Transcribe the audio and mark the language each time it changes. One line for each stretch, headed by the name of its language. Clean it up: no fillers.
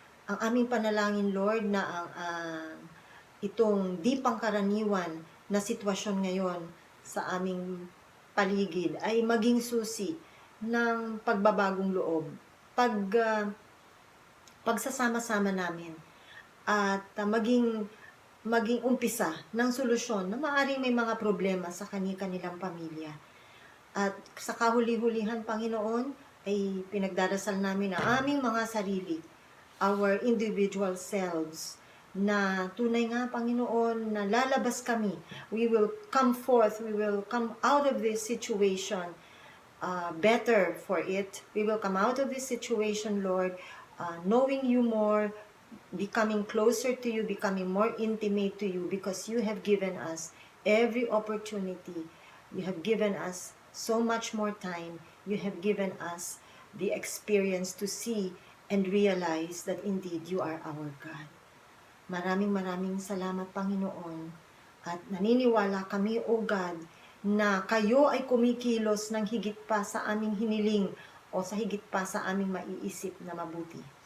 Filipino: Ang aming panalangin, Lord, na itong di pangkaraniwan na sitwasyon ngayon sa aming paligid ay maging susi ng pagbabagong loob, pagsasama-sama namin, at maging umpisa ng solusyon na maaaring may mga problema sa kanilang pamilya. At sa kahuli-hulihan, Panginoon, ay pinagdarasal namin ang aming mga sarili,
English: our individual selves,
Filipino: na tunay nga, Panginoon, na lalabas kami.
English: We will come forth, we will come out of this situation better for it. We will come out of this situation, Lord, knowing you more, becoming closer to you, becoming more intimate to you, because you have given us every opportunity. You have given us so much more time. You have given us the experience to see and realize that indeed you are our God.
Filipino: Maraming salamat, Panginoon. At naniniwala kami, O God, na kayo ay kumikilos ng higit pa sa aming hiniling o sa higit pa sa aming maiisip na mabuti.